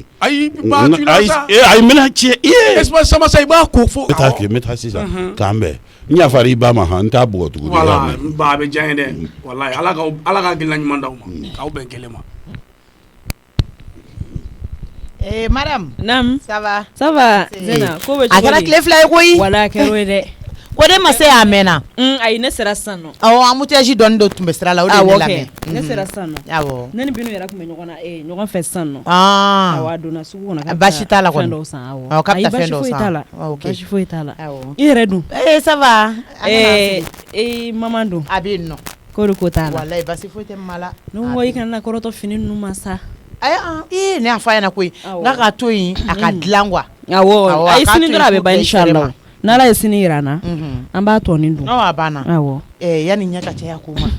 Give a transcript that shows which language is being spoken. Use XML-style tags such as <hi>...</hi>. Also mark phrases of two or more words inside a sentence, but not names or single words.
<bm>Ayi b'a tu la sa. Ayi n bɛna cɛ espace sama sa i b'a ko fo. N bɛ taa sisan k'an bɛn n yafara i ba ma han n t'a bugɔ tugun. Voilà n ba a bɛ diya n ye dɛ walayi ala ka hakilina ɲuman d'aw ma k'aw bɛn kelen ma. Madame. Naam.</bm> <fr>Ça va. Ça va.</fr> <bm>Zena ko bɛ cogo di. A kɛra tile fila ye koyi. Wala a kɛra o ye dɛ. Ko de ma se a mɛnna. Ayi ne sera sisan nɔ. Embouteillage dɔɔni dɔ tun bɛ sira la o de ye ne lamɛn. Ne sera sisan nɔ. Awɔ. Ne ni Binu yɛrɛ tun bɛ ɲɔgɔn fɛ sisan nɔ. Awɔ a donna sugu kɔnɔ. Basi t'a la kɔni. Fɛn dɔw san awɔ. Awɔ k'a bɛ taa fɛn dɔw san. Ayi basi foyi t'a la. Basi foyi t'a la. Awɔ. I yɛrɛ dun.</bm> <fr>Ça va.</fr> <bm>Maman dun. A bɛ yen nɔ. Ko de ko t'a la. Walayi basi foyi tɛ ma la. Ne ko i kana na kɔrɔtɔ fini ninnu ma sa. Ne y'a fɔ a ɲɛna koyi n'a ka to yen a ka dilan quoi. Awɔ a ye sini dɔrɔn a bɛ ban inshallah. N'ala ye sini yira n na an b'a tɔ nin dun. A banna. Awɔ. Yanni ɲɛ ka caya ko ma.</bm>